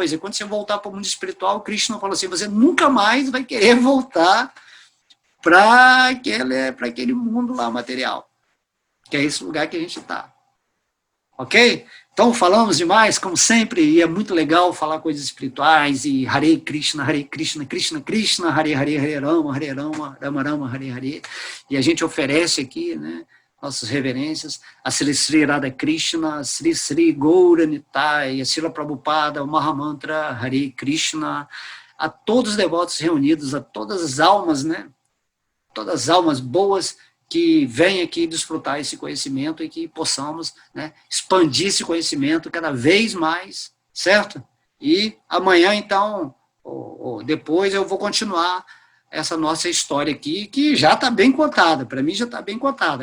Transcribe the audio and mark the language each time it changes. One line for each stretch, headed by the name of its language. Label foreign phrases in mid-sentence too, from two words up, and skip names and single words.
Portuguese: E quando você voltar para o mundo espiritual, o Krishna fala assim, você nunca mais vai querer voltar para aquele mundo lá material, que é esse lugar que a gente está. Ok? Então, falamos demais, como sempre, e é muito legal falar coisas espirituais, e
Sanskrit: हरे कृष्ण कृष्ण कृष्ण हरे हरे हरे राम राम राम हरे हरे,
Portuguese: e a gente oferece aqui, né, nossas reverências, a Sri Sri Radha Krishna, a Sri Sri Gaura Nitai, a Srila Prabhupada, o Mahamantra, Hare Krishna, a todos os devotos reunidos, a todas as almas, né, todas as almas boas, que venham aqui desfrutar esse conhecimento e que possamos, né, expandir esse conhecimento cada vez mais, certo? E amanhã, então, ou depois, eu vou continuar essa nossa história aqui, que já está bem contada, para mim já está bem contada.